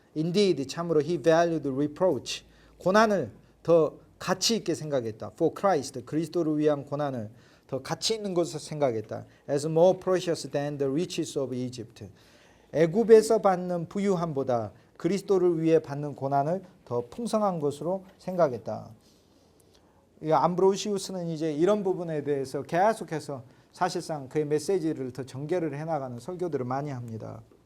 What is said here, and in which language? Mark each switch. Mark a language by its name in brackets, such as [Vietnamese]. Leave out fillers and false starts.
[English] Indeed, [Korean] 참으로 [English] he valued reproach. [Korean] 고난을 더 가치 있게 생각했다. [English] For Christ, [Korean] 그리스도를 위한 고난을 더 가치 있는 것을 생각했다. [English] As more precious than the riches of Egypt. [Korean] 애굽에서 받는 부유함보다 그리스도를 위해 받는 고난을 더 풍성한 것으로 생각했다. 암브로시우스는 이제 이런 부분에 대해서 계속해서 사실상 그의 메시지를 더 전개를 해나가는 설교들을 많이 합니다.